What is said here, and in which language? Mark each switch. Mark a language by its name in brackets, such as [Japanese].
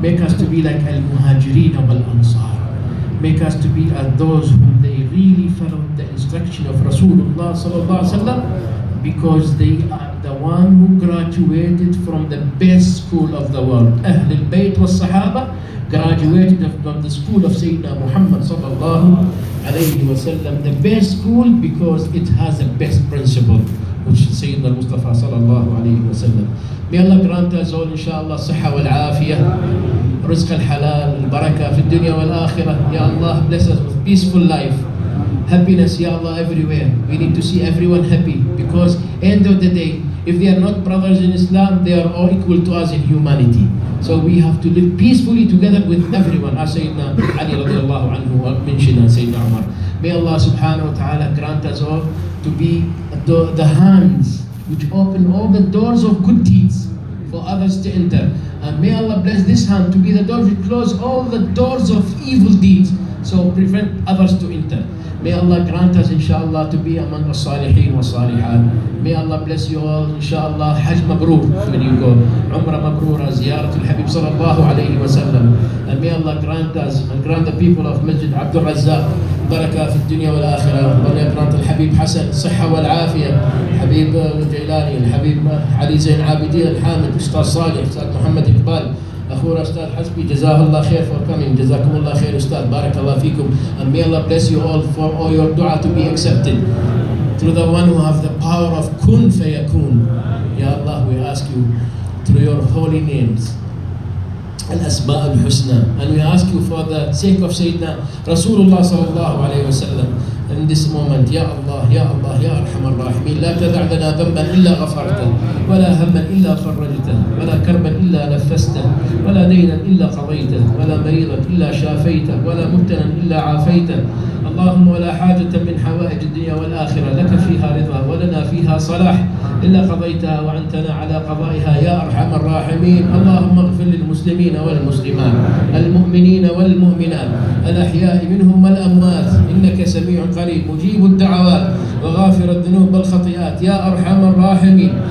[English] Make us to be like Al-Muhajirin wal-Ansar. Make us to be as those whom they really followed the instruction of Rasulullah sallallahu alaihi wasallam, because they are the one who graduated from the best school of the world. Ahlul Bayt was Sahaba graduated from the school of Sayyidina Muhammad sallallahu alaihi wasallam, the best school because it has the best principle, which is Sayyidina Mustafa sallallahu alaihi wasallam. May Allah grant us all, inshallah, صحة والعافية, رزق الحلال, البركة في الدنيا والآخرة. Ya Allah, bless us with peaceful life, happiness, Ya Allah, everywhere. We need to see everyone happy, because end of the day, if they are not brothers in Islam, they are all equal to us in humanity. So we have to live peacefully together with everyone. As Sayyidina Ali radiallahu anhu mentioned, and Sayyidina Omar. May Allah subhanahu wa ta'ala grant us all to be the hands which open all the doors of good deeds for others to enter. And may Allah bless this hand to be the door which close all the doors of evil deeds, so prevent others to enter. May Allah grant us, inshallah, to be among the Salihin wa Salihat. May Allah bless you all, inshallah. Hajj Mabrur when you go, Umrah Mabrura, Ziyaratul Habib sallallahu alayhi wa sallam. And may Allah grant us and grant the people of Masjid Abdul Razak barakah fi dunya wal akhirah. May Allah grant Al-Habib Hassan صحة والعافية, Habib Al Jailani, Habib Ali Zaenal, Abidin, Hamid, Ustaz Salim, Ustaz Muhammad Iqbal, أخونا أستاذ حسبي, جزاه الله خير for coming. [Arabic] جزاكم الله خير أستاذ, بارك الله فيكم. [English] And may Allah bless you all for all your dua to be accepted through the one who has the power of kun fayakun. Ya Allah, we ask you through your holy names, Al-Asma' al-Husna, and we ask you for the sake of Sayyidina Rasulullah sallallahu alayhi wa sallam, in this moment, Ya Allah, Ya Allah, Ya Arhamar Rahimin, لا تدع لنا ذنبا إلا غفرته, ولا هما إلا فرجته, ولا كربا إلا نفسته, ولا دينا إلا قضيته, ولا مريضا إلا شافيته, ولا مبتلا إلا عافيته. [Arabic] اللهم ولا حاجة من حوائج الدنيا والآخرة لك فيها رضا ولنا فيها صلاح إلا قضيتها وأنتنا على قضائها يا أرحم الراحمين. اللهم اغفر للمسلمين والمسلمات، المؤمنين والمؤمنات، الأحياء منهم والأموات، إنك سميع قريب مجيب الدعوات وغافر الذنوب والخطيئات يا أرحم الراحمين.